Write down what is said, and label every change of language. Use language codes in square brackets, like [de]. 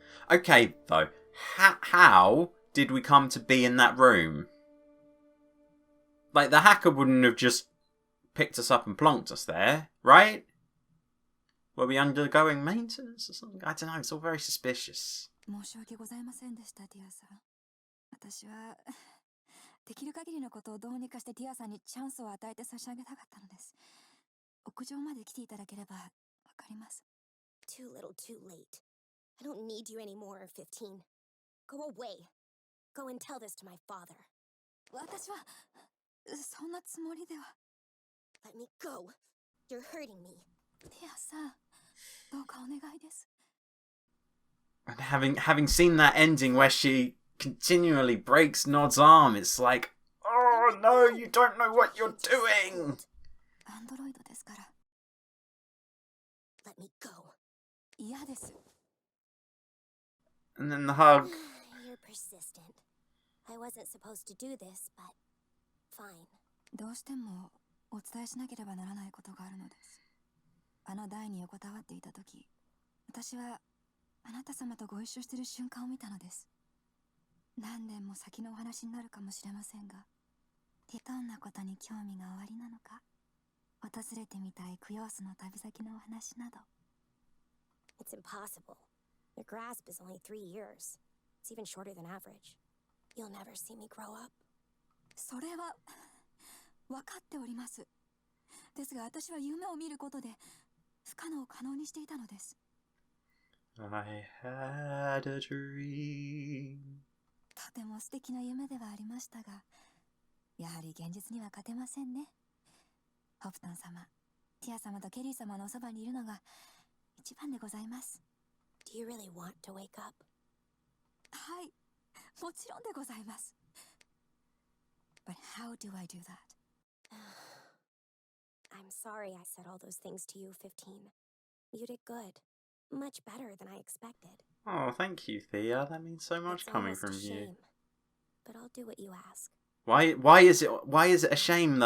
[en] Okay, though. How did we come to be in that room? Like, the hacker wouldn't have just picked us up and plonked us there, right? Were we undergoing maintenance or something? I don't know, it's all very suspicious. [ja] 申し訳ございませんでした、ティアさん。私はできる限りのことをどうにかしてティアさんにチャンスを与えて差し上げたかったのです。屋上まで来ていただければわかります。 [en] Too little, too late. I don't need you anymore, 15. Go away. Go and tell this to my father. [ja] 私はそんなつもりでは。 [en] Let me go. You're hurting me. [ja] ティアさん、どうかお願いです。 [en] And having seen that ending where she continually breaks Nod's arm, it's like, oh no, you don't know what you're doing! [ja] アンドロイドですから。 [en] Let me go. [ja] 嫌です。 [en] And then the hug. You're persistent. I wasn't supposed to do this, but fine. [ja] どうしてもお伝えしなければならないことがあるのです。あの台に横たわっていたとき、私はあなた様とご一緒している瞬間を見たのです。何年も先のお話になるかもしれませんが、どんなことに興味がおありなのか、訪れてみたいクヨースの旅先のお話など。 [en] It's impossible. Your grasp is only 3 years. It's even shorter than average. You'll never see me grow up. [ja] それは分かっております。ですが私は夢を見ることで不可能を可能にしていたのです。 [en] I had a dream. [ja] とても素敵な夢ではありましたが、やはり現実には勝てませんね。ホプトン様、ティア様とケリー様のおそばにいるのが一番でございます。 [en] Do you really want to wake up? [ja] はい、もちろんでございます。 [en] But how do I do that? I'm sorry I said all those things to you, 15. You did good. Much better than I expected. Oh, thank you, Thea. That means so much It's coming almost a from you. shame, but I'll do what you ask. Why is it a shame though?